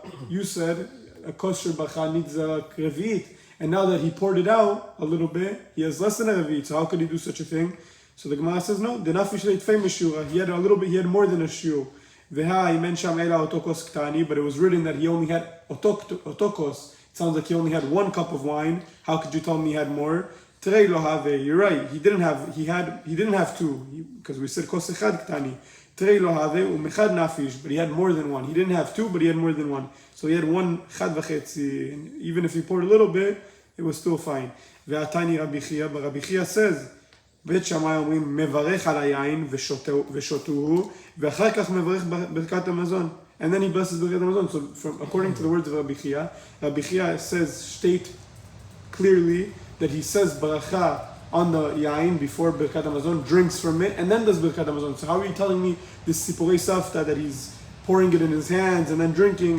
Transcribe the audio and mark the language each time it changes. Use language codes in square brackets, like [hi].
[en] You said a kosher bacha needs a revi'it, and now that he poured it out a little bit, he has less than a revi'it. So how could he do such a thing? So the Gemara says no. He had a little bit. He had more than a shiur. [he] והא אם אין שם אלא אותו כוס קטני, [en] but it was written that he only had [he] אותו כוס. [en] It sounds like he only had 1 cup of wine. How could you tell me he had more? Trei lo have, you're right. He didn't have 2, because we said kos echad ktani. Trei lo have umechad nafish, but he had more than 1. He didn't have 2, but he had more than 1. So he had 1 chad v'chetzi, and even if he poured a little bit, it was still fine. [he] Ve'atani Rabbi Chia, [en] but Rabbi Chia says, [he] בית שמאי אומרים מברך על היין ושותוהו, ואחר כך מברך ברכת המזון. [en] And then he blesses ברכת המזון. So according to the words of Rabbi Chia state clearly that he says baracha on the yain before berkat hamazon, drinks from it, and then does berkat hamazon. So how are you telling me this sipurei safta that he's pouring it in his hands and then drinking?